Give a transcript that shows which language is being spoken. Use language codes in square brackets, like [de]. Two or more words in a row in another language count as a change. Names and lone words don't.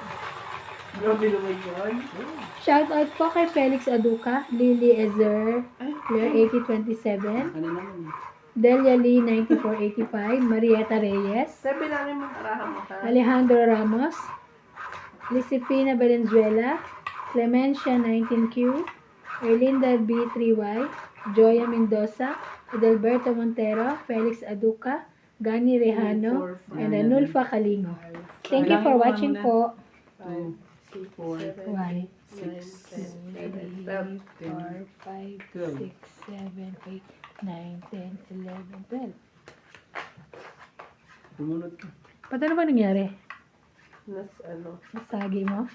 [tl] Grabe naman yun. Shout out po kay Felix Aduca, Lily Ezer, Claire 8027, Ano naman eh. Delia Lee 9485, Marieta Reyes, Sabi namin mong arahan mo ka. Alejandro Ramos, Lisifina Valenzuela, Clemencia 19Q, Erlinda B3Y, Joya Mendoza, Adalberto Montero, Felix Aduca, Gani Rejano, and Anulfa Kalingo. [en] Thank you for watching po. 2, 4, 1, 6, 2, 3, 4, 5, 6, 7, 8, 9, 10, 11, 12. [tl] Tumunod ka. Ba't ano ba nangyari? Nasagi mo?